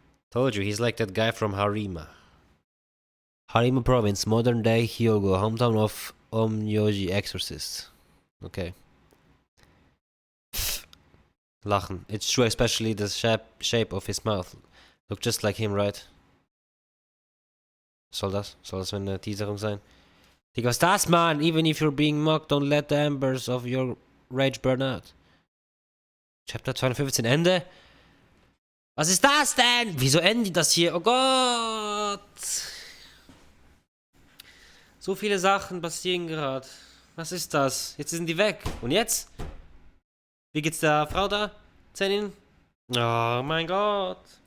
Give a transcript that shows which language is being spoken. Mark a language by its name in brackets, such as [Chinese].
[English] Told you, he's like that guy from Harima. Harima Province, modern day Hyogo, hometown of Omyoji Exorcist. Okay. Pff. Lachen. It's true, especially the shape of his mouth. Look just like him, right? [German] Soll das eine Teaserung sein? Digga, was ist das, Mann? [English] Even if you're being mocked, don't let the embers of your rage burn out. [German] Chapter 215, Ende? Was ist das denn? Wieso enden die das hier? Oh Gott! So viele Sachen passieren gerade. Was ist das? Jetzt sind die weg. Und jetzt? Wie geht's der Frau da? Zenin? Oh mein Gott.